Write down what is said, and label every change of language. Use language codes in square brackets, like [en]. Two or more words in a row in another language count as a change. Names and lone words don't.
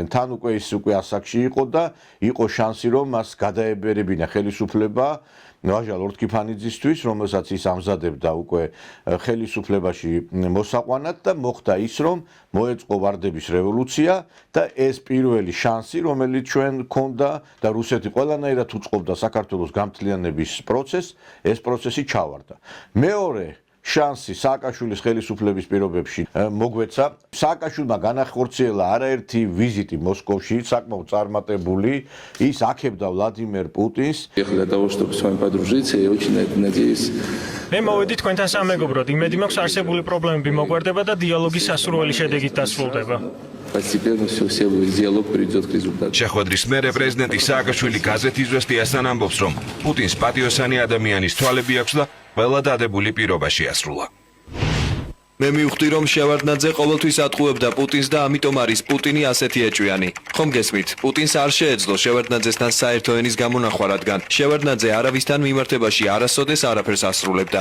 [ka] თან უკვე ის უკვე ასაკში იყო და იყო შანსი, რომ მას გადაებერებინა ხელისუფლება ვაჟა ლორდ კიფანიძისთვის, რომელსაც ის ამზადებდა უკვე ხელისუფლებაში მოსაყვანად და მოხდა ის, რომ მოეწყო ვარდების რევოლუცია და ეს პირველი შანსი, რომელიც ჩვენ გქონდა და რუსეთი ყველანაირად უწყობდა საქართველოს გამთლიანების პროცესს, ეს პროცესი ჩავარდა. მეორე შანსი სააკაშვილის ხელისუფლების პირობებში მოგვეცა. სააკაშვილმა განახორციელა არაერთი ვიზიტი მოსკოვში, საკმაოდ წარმატებული. ის აქებდა ვლადიმერ პუტინს. [ru] Для того, чтобы с вами подружиться, я очень на это надеюсь. [ka] მე მოვედი თქვენთან სამეგობროდ, იმედი მაქვს არსებული პრობლემები მოგვარდება და დიალოგი სასურველი შედეგით დასრულდება. [ru] Постепенно все диалог приведет к результату. [ka] შეხვედრის მერე პრეზიდენტი სააკაშვილი გაზეთ იზვესტიასთან ამბობს, რომ პუტინს პატიოსანი ადამიანის თვალები აქვს და ყველა დადებული პირობაში ასრულა. მე მივხვდი, რომ შევარდნაძე ყოველთვის ატყუებდა პუტინს და ამიტომ არის პუტინი ასეთი ეჭვიანი. ხომ გესმით, პუტინს არ შეეძლო შევარდნაძესთან საერთო ენის გამონახვა, რადგან შევარდნაძე არავისთან მიმართებაში არასოდეს არაფერს ასრულებდა.